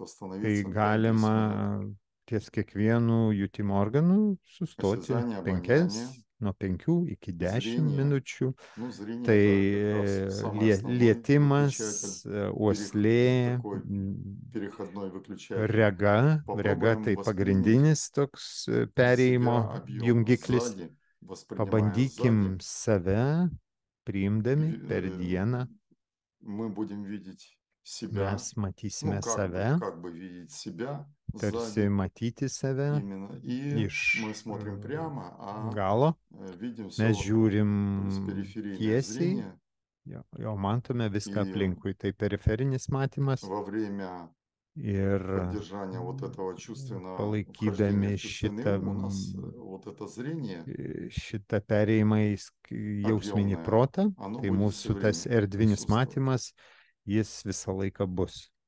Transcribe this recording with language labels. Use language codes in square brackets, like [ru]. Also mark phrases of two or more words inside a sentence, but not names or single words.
[lt] tai [ru] остановиться 5-10 минут. [lt] galima ties kiekvienu jutimo organu sustoti [ru] Осязание, обоняние, [lt] nuo 5 iki 10 [ru] зрение. [lt] minučių. [ru] Ну, зрение [lt] Tai [ru] это как раз самый основной [lt] lietimas, [ru] выключатель, [lt] uoslė, [ru] такой переходной выключатель. [lt] rega [ru] Попробуем [lt] tai [ru] воспринять [lt] pagrindinis toks perėjimo [ru] себя объемно [lt] jungiklis. [ru] сзади, воспринимая [lt] Pabandykim [ru] сзади. [lt] save priimdami per dieną. [ru] Мы будем видеть [lt] mes matysime save, tarsi matyti save iš galo. Mes žiūrim tiesiai, jo matome viską aplinkui. Tai periferinis matymas. Ir palaikydami šitą perėjimą į jausminį protą, tai mūsų tas erdvinis matymas, jis visą laiką bus.